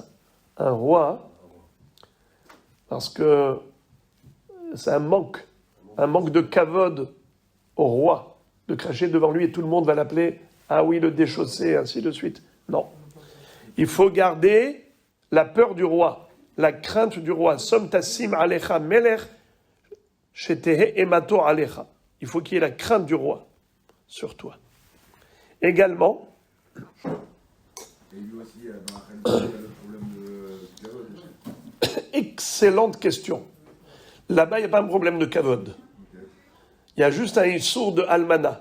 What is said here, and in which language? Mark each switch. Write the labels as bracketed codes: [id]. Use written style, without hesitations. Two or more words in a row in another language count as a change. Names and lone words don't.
[fr] Un roi, parce que c'est un manque de kavod au roi, de cracher devant lui et tout le monde va l'appeler « Ah oui, le déchaussé », ainsi de suite. Non. Il faut garder la peur du roi, la crainte du roi. [he] « Som tassim alecha melech, shetehe emato alecha ». [fr] Il faut qu'il y ait la crainte du roi sur toi. Également... Et lui aussi, dans la famille, il y a le problème de kavod. Excellente question. Là-bas, il n'y a pas un problème de kavod. Il y a juste un issour de almana.